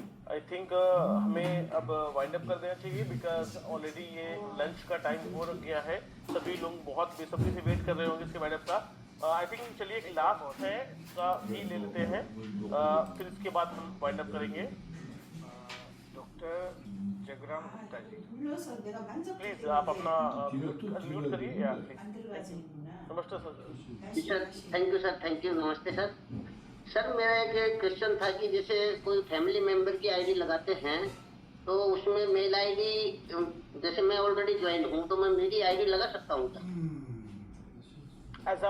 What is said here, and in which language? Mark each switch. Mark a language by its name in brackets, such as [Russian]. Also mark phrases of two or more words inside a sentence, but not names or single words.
[English] I think [Hindi] हमें अब [English] wind up [Hindi] कर देना चाहिए, [English] because already [Hindi] ये लंच का टाइम हो गया है। सभी लोग बहुत बेसब्री से वेट कर रहे होंगे इसके [English] wind up [Hindi] का। [English] I think [Hindi] चलिए एक लास्ट है का भी ले लेते हैं, फिर इसके बाद हम [English] wind up [Hindi] करेंगे। डॉक्टर जगराम गुप्ता जी, [Korean] 눌러서 내가 만족해. [Hindi] प्लीज आप अपना म्यूट करिए या प्लीज। [Korean] 만들어가지는구나. [Hindi] नमस्ते सर। सर [English] thank you, [Hindi] नमस्ते सर। सर मेरा एक क्वेश्चन था कि जैसे कोई [English] family member [Hindi] की आईडी लगाते हैं तो उसमें [English] mail ID, [Hindi] जैसे मैं ऑलरेडी ज्वाइन हूँ तो मैं मेरी आईडी लगा सकता हूँ क्या